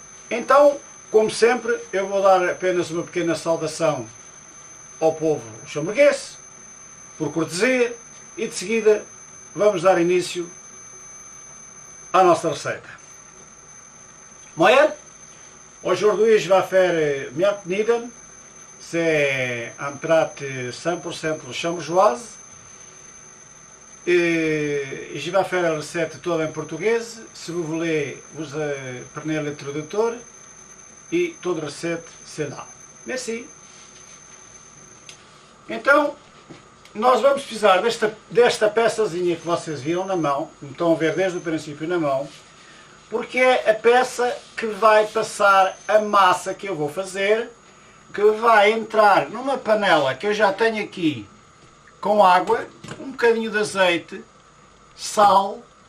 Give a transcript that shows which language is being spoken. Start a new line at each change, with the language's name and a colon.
Portuguese: Então, como sempre, eu vou dar apenas uma pequena saudação ao povo luxemburguês, por cortesia, e de seguida vamos dar início à nossa receita. Moyer?
French: Aujourd'hui, je vais faire Miatniden. C'est un plat 100% luxembourgeoise. Et je vais faire la recette
Portuguese: toda em português.
French: Si vous voulez, vous prenez le tradutor.
Portuguese: E toda a receita
French: c'est là. Merci.
Portuguese: Então, nós vamos precisar desta peçazinha que vocês viram na mão, que estão a ver desde o princípio na mão, porque é a peça que vai passar a massa que eu vou fazer, que vai entrar numa panela que eu já tenho aqui com água, um bocadinho de azeite, sal.